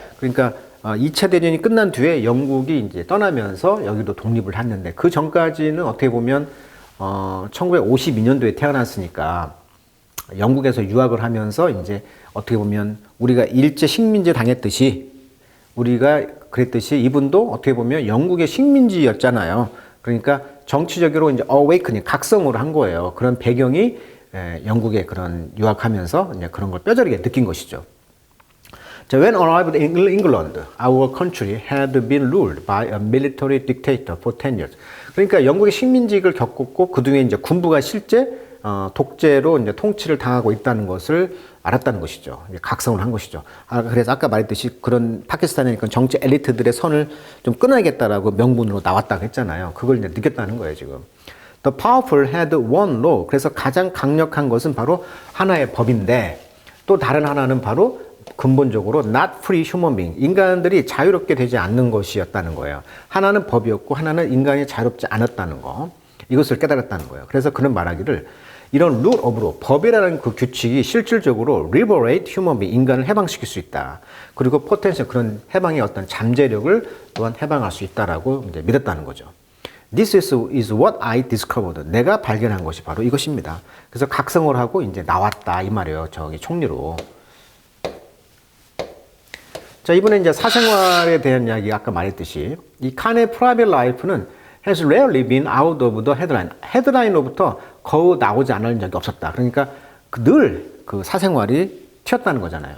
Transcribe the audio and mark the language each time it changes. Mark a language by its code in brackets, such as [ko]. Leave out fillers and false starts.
[ko] 그러니까 2차 대전이 끝난 뒤에 영국이 이제 떠나면서 여기도 독립을 했는데 그 전까지는 어떻게 보면 1952년도에 태어났으니까 영국에서 유학을 하면서 이제 어떻게 보면 우리가 일제 식민지 당했듯이 우리가 그랬듯이 이분도 어떻게 보면 영국의 식민지였잖아요. 그러니까 정치적으로 이제 awakening, 각성을 한 거예요. 그런 배경이 영국에 그런 유학하면서 이제 그런 걸 뼈저리게 느낀 것이죠. [en] 자, when arrived in England, our country had been ruled by a military dictator for 10 years. [ko] 그러니까 영국의 식민지를 겪었고 그 중에 이제 군부가 실제 독재로 이제 통치를 당하고 있다는 것을 알았다는 것이죠. 각성을 한 것이죠. 그래서 아까 말했듯이 그런 파키스탄의 정치 엘리트들의 선을 좀 끊어야겠다라고 명분으로 나왔다고 했잖아요. 그걸 이제 느꼈다는 거예요, 지금. [en] The powerful had one law. [ko] 그래서 가장 강력한 것은 바로 하나의 법인데 또 다른 하나는 바로 근본적으로 [en] not free human being. [ko] 인간들이 자유롭게 되지 않는 것이었다는 거예요. 하나는 법이었고 하나는 인간이 자유롭지 않았다는 거. 이것을 깨달았다는 거예요. 그래서 그는 말하기를 이런 [en] rule of law, [ko] 법이라는 그 규칙이 실질적으로 [en] liberate human being, [ko] 인간을 해방시킬 수 있다. 그리고 potential, 그런 해방의 어떤 잠재력을 또한 해방할 수 있다라고 이제 믿었다는 거죠. [en] This is what I discovered. [ko] 내가 발견한 것이 바로 이것입니다. 그래서 각성을 하고 이제 나왔다 이 말이에요. 저기 총리로. 자, 이번에 이제 사생활에 대한 이야기 아까 말했듯이 이 칸의 [en] private life [ko] 는 [en] has rarely been out of the headline. [ko] 헤드라인으로부터 거의 나오지 않은 적이 없었다. 그러니까 늘 그 사생활이 튀었다는 거잖아요.